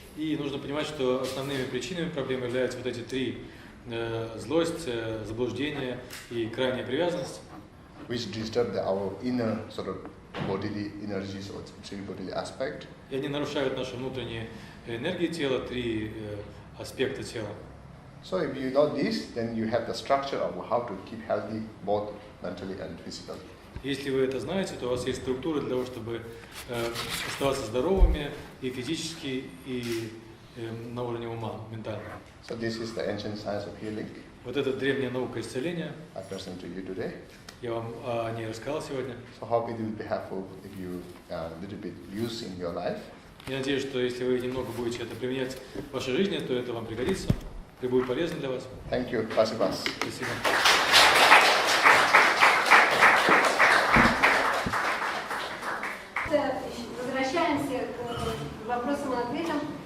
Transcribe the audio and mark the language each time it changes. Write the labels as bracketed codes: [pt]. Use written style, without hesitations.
[ru] И нужно понимать, что основными причинами проблемы являются вот эти три: злость, заблуждение и крайняя привязанность, [en] Which disturb our inner sort of bodily energies or three bodily aspect. [ru] и они нарушают наши внутренние энергии тела, три аспекта тела. [en] So if you know this, then you have the structure of how to keep healthy both mentally and physically. [ru] Если вы это знаете, то у вас есть структура для того, чтобы оставаться здоровыми и физически, и на уровне ума, ментально. [en] So this is the ancient science of healing. [ru] Вот это древняя наука исцеления. [en] I present to you today. [ru] Я вам о ней рассказал сегодня. [en] So hope it will be helpful if you little bit use in your life. [ru] Я надеюсь, что если вы немного будете это применять в вашей жизни, то это вам пригодится и будет полезно для вас. [en] Thank you. [ru] Спасибо. Спасибо. Возвращаемся к вопросам и ответам.